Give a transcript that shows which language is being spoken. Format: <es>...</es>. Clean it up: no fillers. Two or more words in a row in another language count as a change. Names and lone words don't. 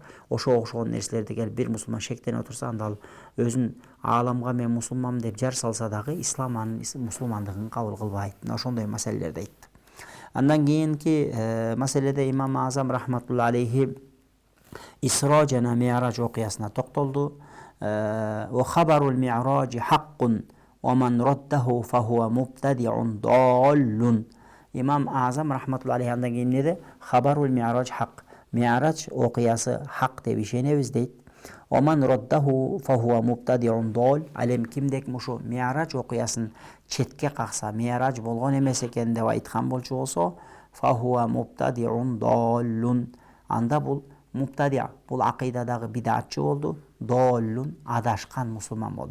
<ky>Ошого окшогон нерселерди келип бир мусулман шектенип отурса, анда ал өзүн ааламга мен мусулманмын деп жар салса дагы ислам анын мусулмандыгын кабыл кылбайт. Ошондой маселелерди айтты. Андан кийинки маселеде имам Азам</ky> <ar>رحمة الله عليه</ar> <ky>Исра жана Ми'раж окуясына токтолду.</ky> <ar>وخبر المعراج حق ومن رده فهو مبتدع ضال.</ar> <ky>Имам Азам</ky> <ar>رحمة الله عليه</ar> <ky>андан кийин неде?</ky> <ar>خبر المعراج حق.</ar> <ky>Ми'раж окуясы хак деп ишенебиз дейт.</ky> <ar>ومن رده فهو مبتدع ضال.</ar> <ky>Ал эми кимде ким ушу Ми'раж окуясын четке какса, Ми'раж болгон эмес экен деп айткан болчу болсо,</ky> <ar>فهو مبتدع ضال.</ar> <ky>Анда бул мубтадиа, бул акыйдадагы бидатчы болду, доллун адашкан мусулман болду.</ky>